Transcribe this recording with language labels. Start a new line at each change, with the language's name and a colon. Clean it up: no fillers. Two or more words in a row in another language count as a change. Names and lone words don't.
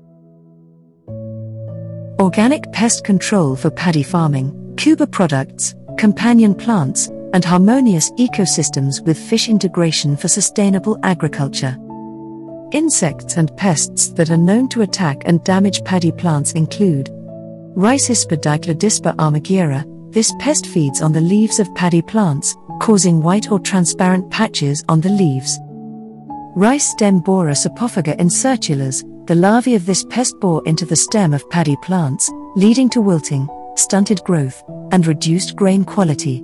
English: Organic pest control for paddy farming. Khuba products, companion plants, and harmonious ecosystems with fish integration for sustainable agriculture. Insects and pests that are known to attack and damage paddy plants include Rhicispa diclodispa armigira. This pest feeds on the leaves of paddy plants, causing white or transparent patches on the leaves. Rice stem borer Sapophaga incirculars. The larvae of this pest bore into the stem of paddy plants, leading to wilting, stunted growth, and reduced grain quality.